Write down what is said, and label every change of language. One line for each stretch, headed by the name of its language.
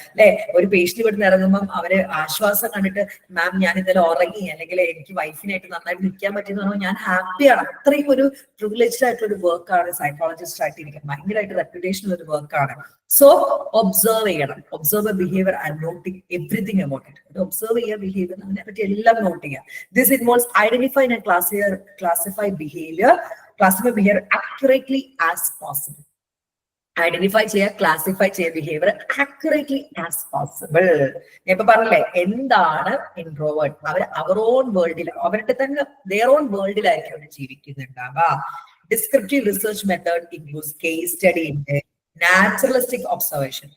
Malayalam: അല്ലെ, ഒരു പേഷ്യന്റ് ഇവിടുന്ന് ഇറങ്ങുമ്പോൾ അവര് ആശ്വാസം കണ്ടിട്ട് മാം ഞാൻ ഇന്നലെ ഉറങ്ങി, അല്ലെങ്കിൽ എനിക്ക് വൈഫിനായിട്ട് നന്നായിട്ട് നിൽക്കാൻ പറ്റിയെന്ന് പറഞ്ഞാൽ ഞാൻ ഹാപ്പിയാണ്. അത്രയും ഒരു പ്രിവിലേജ്ഡ് ആയിട്ടുള്ള ഒരു വർക്കാണ് സൈക്കോളജിസ്റ്റ് ആയിട്ട് ഇരിക്കുന്നത്. ഭയങ്കരമായിട്ട് റെപ്യൂട്ടേഷൻ ഒരു വർക്കാണ്. സോ ഒബ്സർവ് ചെയ്യണം.
English: Observe behaviour and noting everything about it.
Malayalam: Observe ചെയ്യുക, ബിഹേവിയർ, അതിനെ പറ്റി എല്ലാം നോട്ട് ചെയ്യുക.
English: This involves identify and classify behavior accurately as possible.
Malayalam: Identify ചെയ്യുക, ക്ലാസിഫൈ ചെയ്യുക ബിഹേവിയർ
English: Accurately as possible.
Malayalam: ഞാൻ ഇപ്പൊ പറഞ്ഞില്ലേ, എന്താണ് ഇൻട്രോവേർട്ട്? അവർ ഓൺ വേൾഡിൽ, അവരുടെ തന്നെ their own വേൾഡിലായിരിക്കും our ജീവിക്കുന്നുണ്ടാവുക.
English: Descriptive research method includes case study ഉണ്ട്, naturalistic observation.